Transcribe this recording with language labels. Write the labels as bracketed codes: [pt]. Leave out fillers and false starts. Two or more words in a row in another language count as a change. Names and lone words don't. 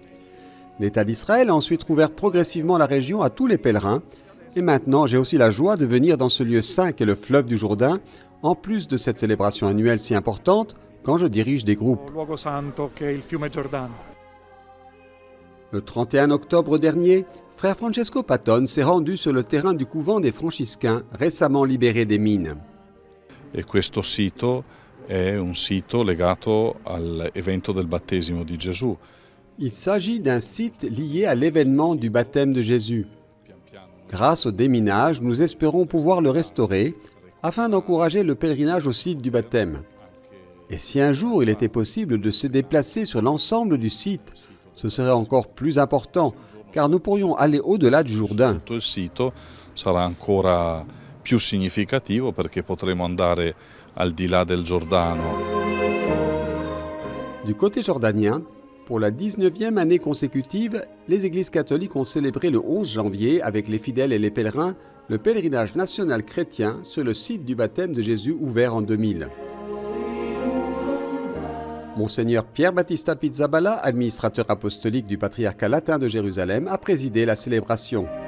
[fr] L'État d'Israël a ensuite rouvert progressivement la région à tous les pèlerins, et maintenant j'ai aussi la joie de venir dans ce lieu saint qu'est le fleuve du Jourdain, en plus de cette célébration annuelle si importante, quand je dirige des groupes. Le 31 octobre dernier, frère Francesco Patton s'est rendu sur le terrain du couvent des franciscains récemment libéré des mines. [it] E questo sito è un sito legato all'evento del battesimo di Gesù. [fr] Il s'agit d'un site lié à l'événement du baptême de Jésus. Grâce au déminage, nous espérons pouvoir le restaurer afin d'encourager le pèlerinage au site du baptême. Et si un jour il était possible de se déplacer sur l'ensemble du site, ce serait encore plus important, car nous pourrions aller au-delà du Jourdain. [it] Tutto il sito sarà ancora più significativo perché potremo andare al di là del Giordano. [fr] Du côté jordanien, pour la 19e année consécutive, les églises catholiques ont célébré le 11 janvier avec les fidèles et les pèlerins le pèlerinage national chrétien sur le site du baptême de Jésus ouvert en 2000. Monseigneur Pierre Battista Pizzaballa, administrateur apostolique du patriarcat latin de Jérusalem, a présidé la célébration.